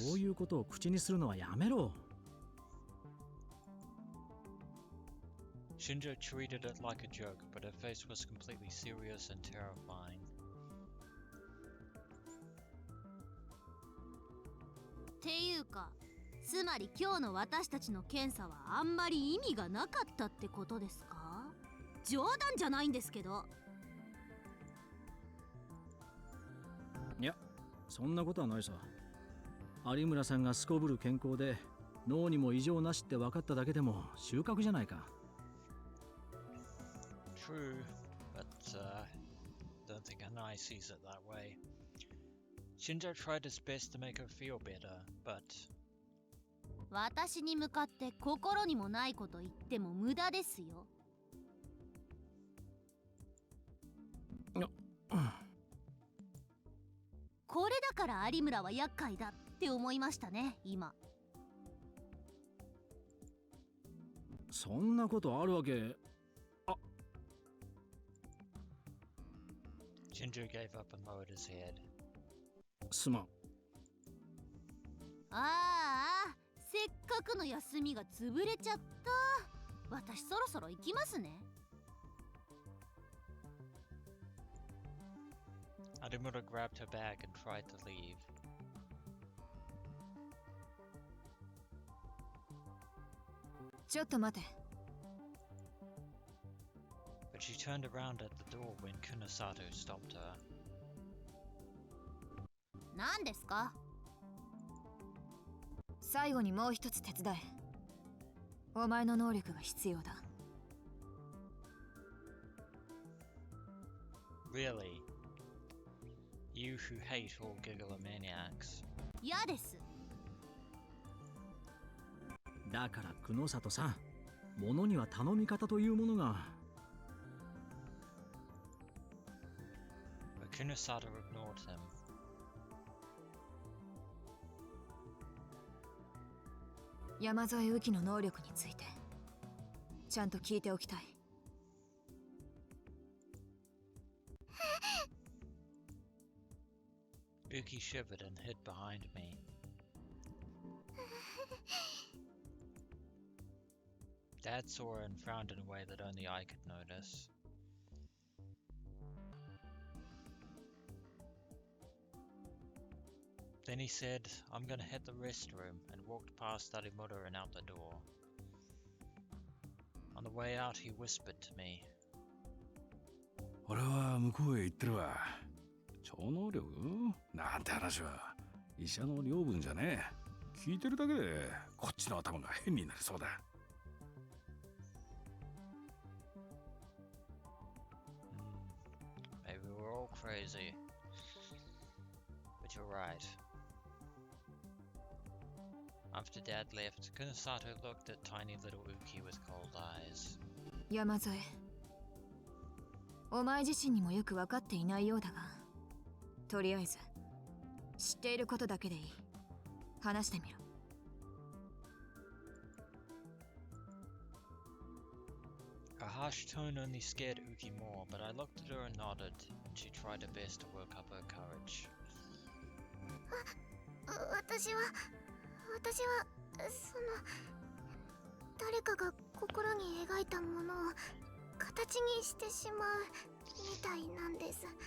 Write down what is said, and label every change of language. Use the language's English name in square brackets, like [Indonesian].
[Japanese] そういうことを口にするのはやめろ。 [English] Shinjo treated it like a joke, but her face was completely serious and terrifying. [Japanese] っていうか、つまり今日の私たちの検査はあんまり意味がなかったってことですか？冗談じゃないんですけど。いや、そんなことはないさ。有村さんがすこぶる健康で脳にも異常なしって分かっただけでも収穫じゃないか。 [English] True, but don't think Hinae sees it that way. Shinjo tried his best to make her feel better, but [Japanese] 私に向かって心にもないこと言っても無駄ですよ。これだから有村は厄介だって思いましたね、今。そんなことあるわけ。 [English] Shinjo gave up and lowered his head. [Japanese] すまん。ああ、せっかくの休みが潰れちゃった。私そろそろ行きますね。 [English] Adimura grabbed her bag and tried to leave. [Japanese] ちょっと待て。 [English] But she turned around at the door when Kunosato stopped her. [Japanese] 何ですか？最後にもう一つ手伝え。お前の能力が必要だ。 [English] Really? You who hate all gigalomaniacs. [Japanese] 嫌です。だから久野里さん、物には頼み方というものが。 [English] But Kunosato ignored him. [Japanese] 山添雨季の能力についてちゃんと聞いておきたい。 [English] Uki shivered and hid behind me. Dad saw her and frowned in a way that only I could notice. Then he said, "I'm gonna hit the restroom," and walked past Arimura and out the door. On the way out, he whispered to me. [Japanese] 俺は向こうへ行ってるわ。超能力なんて話は医者の領分じゃねえ。聞いてるだけでこっちの頭が変になりそうだ。 [English] Maybe we're all crazy. But you're right. After Dad left, Kunosato looked at tiny little Uki with cold eyes. [Japanese] 山添、お前自身にもよく分かっていないようだが、とりあえず知っていることだけでいい。話してみろ。 [English] Her harsh tone only scared Uki more, but I looked at her and nodded, and she tried her best to work up her courage. [Japanese] 私は誰かが心に描いたものを形にしてしまうみたいなんです。